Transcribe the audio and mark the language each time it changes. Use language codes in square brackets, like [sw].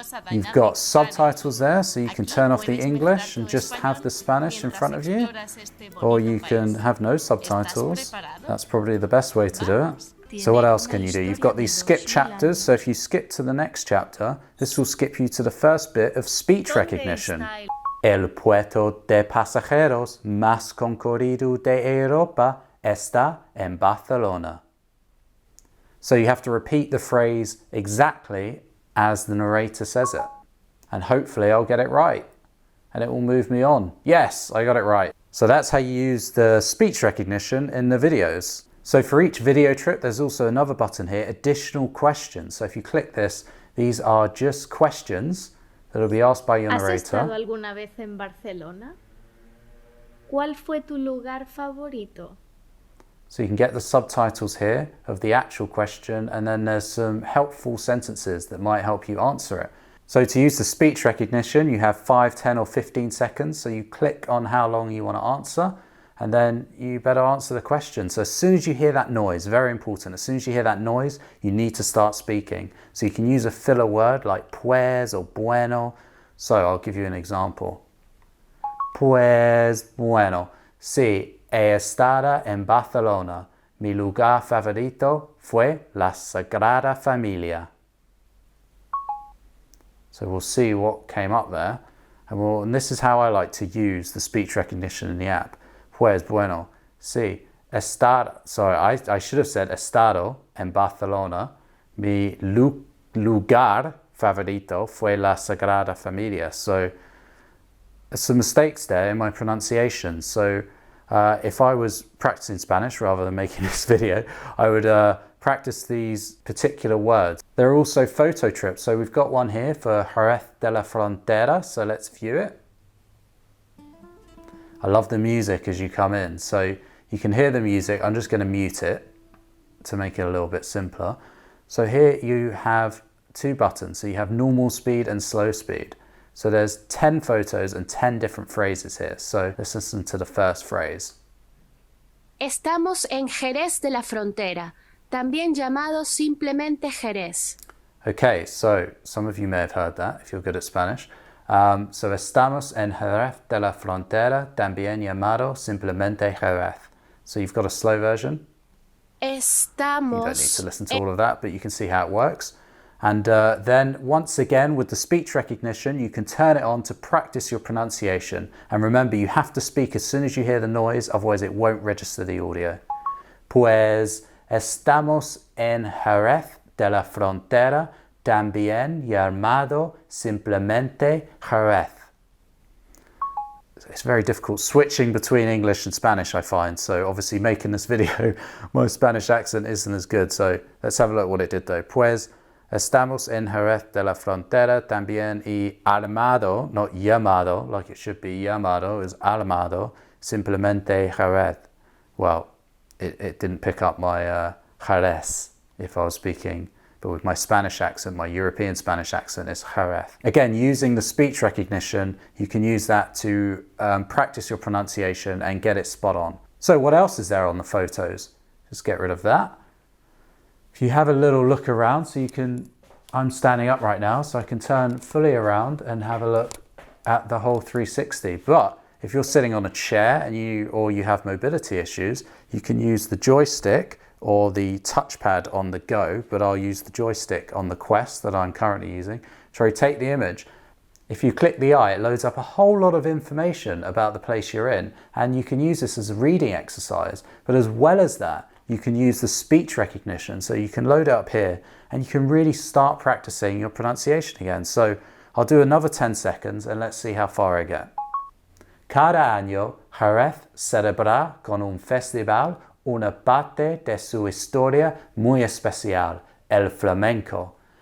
[en] You've got subtitles there, so you can turn off the English and just have the Spanish in front of you. Or you can have no subtitles. That's probably the best way to do it. So what else can you do? You've got these skip chapters, so if you skip to the next chapter, this will skip you to the first bit of speech recognition. [es] El puerto de pasajeros más concurrido de Europa está en Barcelona. [en] So you have to repeat the phrase exactly as the narrator says it. And hopefully I'll get it right. And it will move me on. Yes, I got it right. So that's how you use the speech recognition in the videos. So for each video trip, there's also another button here, additional questions. So if you click this, these are just questions that will be asked by your narrator. [es] ¿Has estado alguna vez en Barcelona? ¿Cuál fue tu lugar favorito? [en] So you can get the subtitles here of the actual question, and then there's some helpful sentences that might help you answer it. So to use the speech recognition, you have 5, 10 or 15 seconds. So you click on how long you want to answer, and then you better answer the question. So as soon as you hear that noise, very important, as soon as you hear that noise, you need to start speaking. So you can use a filler word like pues or bueno. So I'll give you an example. [es] Pues bueno, sí. He estado en Barcelona. Mi lugar favorito fue la Sagrada Familia. [en] So we'll see what came up there. And this is how I like to use the speech recognition in the app. [es] Pues bueno, sí. [en] I should have said [es] estado en Barcelona. Mi lugar favorito fue la Sagrada Familia. [en] So there's some mistakes there in my pronunciation. So if I was practicing Spanish rather than making this video, I would practice these particular words. There are also photo trips. So we've got one here for Jerez de la Frontera. So let's view it. I love the music as you come in. So you can hear the music. I'm just going to mute it to make it a little bit simpler. So here you have 2 buttons. So you have normal speed and slow speed. So there's 10 photos and 10 different phrases here. So let's listen to the first phrase. [es] Estamos en Jerez de la Frontera, también llamado simplemente Jerez. [en] Okay, so some of you may have heard that if you're good at Spanish. [es] So estamos en Jerez de la Frontera, también llamado simplemente Jerez. [en] So you've got a slow version. [es] Estamos. [en] You don't need to listen to all of that, but you can see how it works. And then once again with the speech recognition, you can turn it on to practice your pronunciation. And remember, you have to speak as soon as you hear the noise, otherwise it won't register the audio. [es] Pues estamos en Jerez de la Frontera, también llamado simplemente Jerez. [en] It's very difficult switching between English and Spanish, I find. So obviously making this video, my Spanish accent isn't as good. So let's have a look what it did though. [es] Pues estamos en Jerez de la Frontera también y llamado, [en] not [es] llamado, [en] like it should be [es] llamado, [en] is [es] llamado, simplemente Jerez. [en] Well, it didn't pick up my Jerez if I was speaking, but with my Spanish accent, my European Spanish accent is Jerez. Again, using the speech recognition, you can use that to practice your pronunciation and get it spot on. So what else is there on the photos? Just get rid of that. If you have a little look around, so you can, I'm standing up right now, so I can turn fully around and have a look at the whole 360. But if you're sitting on a chair and you have mobility issues, you can use the joystick or the touchpad on the Go, but I'll use the joystick on the Quest that I'm currently using to rotate the image. If you click the eye, it loads up a whole lot of information about the place you're in, and you can use this as a reading exercise. But as well as that, you can use the speech recognition. So you can load it up here and you can really start practicing your pronunciation again. So I'll do another 10 seconds and let's see how far I get. [es] Cada año, Jerez celebra con un festival una parte de su historia muy especial, el flamenco.